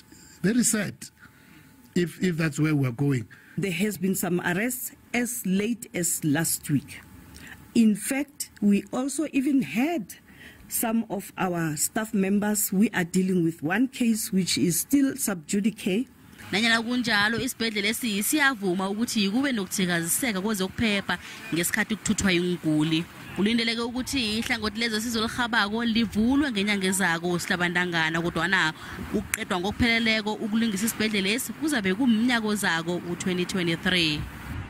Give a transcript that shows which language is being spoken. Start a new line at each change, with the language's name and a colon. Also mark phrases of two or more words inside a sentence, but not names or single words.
English: Very sad if that's where we're going. There has been some arrests as late as last week. In fact, we also even had some of our staff members. We are dealing with one case which is still sub judice.
South Ndebele: Nanyana kunjalo isibhedlela siyavuma ukuthi kube nokuthikaziseka kwezokuphepha ngesikhathi kuthuthwa inguli. Kulindeleke ukuthi ihlangothi lezo sizolirhabako livulwe ngenyanga ezako sihlabandangana kodwana ukuqedwa ngokupheleleko ukulungisa isibhedlela lesi kuzabe kumnyaka ozako u2023.